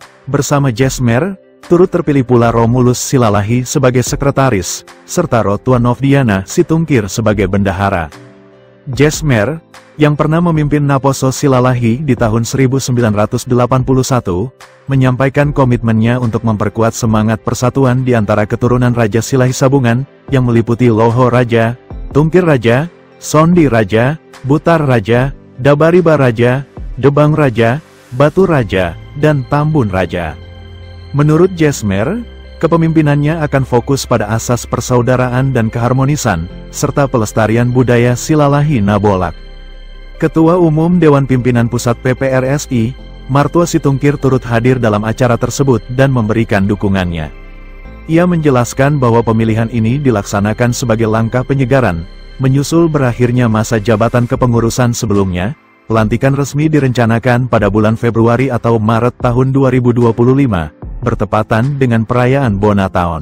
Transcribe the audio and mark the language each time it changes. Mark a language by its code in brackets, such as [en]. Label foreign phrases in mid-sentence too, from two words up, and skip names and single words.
[id] Bersama Jesmer, turut terpilih pula Romulus Silalahi sebagai sekretaris, serta Rotwa Novdiana Situngkir sebagai bendahara. Jesmer, yang pernah memimpin Naposo Silalahi di tahun 1981, menyampaikan komitmennya untuk memperkuat semangat persatuan di antara keturunan Raja Silahi Sabungan, yang meliputi Loho Raja, Tungkir Raja, Sondi Raja, Butar Raja, Dabariba Raja, Debang Raja, Batu Raja, dan Tambun Raja. Menurut Jesmer, kepemimpinannya akan fokus pada asas persaudaraan dan keharmonisan, serta pelestarian budaya Silalahi Nabolak. Ketua Umum Dewan Pimpinan Pusat PPRSI, Martua Situngkir turut hadir dalam acara tersebut dan memberikan dukungannya. Ia menjelaskan bahwa pemilihan ini dilaksanakan sebagai langkah penyegaran, menyusul berakhirnya masa jabatan kepengurusan sebelumnya. Pelantikan resmi direncanakan pada bulan Februari atau Maret tahun 2025, bertepatan dengan perayaan Bonataon.